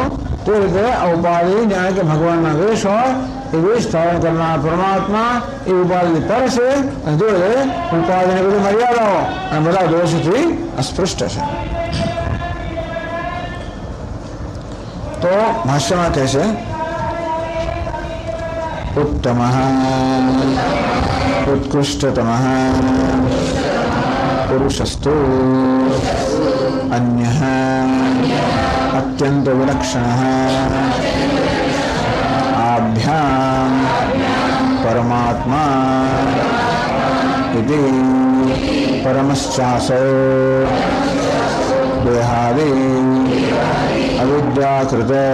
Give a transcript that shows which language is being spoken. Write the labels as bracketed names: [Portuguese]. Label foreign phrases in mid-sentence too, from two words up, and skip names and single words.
[Gujarati] તે રીતે આ ઉપાધિ જાણે કે ભગવાનના વેશ હોય એ વેશ ધારણ કરનાર પરમાત્મા એ ઉપાધિ પર છે અને જોડે ઉપાધિને બધી મર્યાદાઓ અને બધા દોષથી અસ્પૃષ્ટ છે. તો ભાષ્યમાં કહે છે [Sanskrit] उत्तम उत्कृष्टतम पुरुषस्तु अन्यः अत्यंत विलक्षण आभ्याम परमात्मा इति परमश्चासो देहादि अविद्याकृत